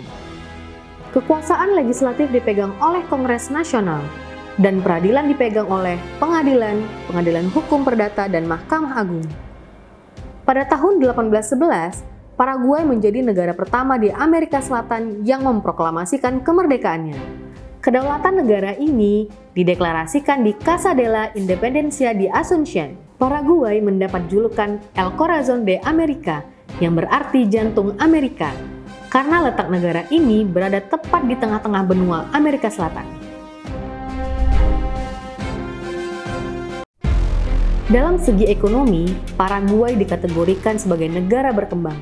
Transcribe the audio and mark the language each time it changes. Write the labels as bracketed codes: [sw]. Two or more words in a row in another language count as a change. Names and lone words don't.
[id] Kekuasaan legislatif dipegang oleh Kongres Nasional, dan peradilan dipegang oleh pengadilan, pengadilan hukum perdata, dan Mahkamah Agung. Pada tahun 1811, Paraguay menjadi negara pertama di Amerika Selatan yang memproklamasikan kemerdekaannya. Kedaulatan negara ini dideklarasikan di Casa de la Independencia di Asunción. Paraguay mendapat julukan El Corazón de América, yang berarti jantung Amerika, karena letak negara ini berada tepat di tengah-tengah benua Amerika Selatan. Dalam segi ekonomi, Paraguay dikategorikan sebagai negara berkembang.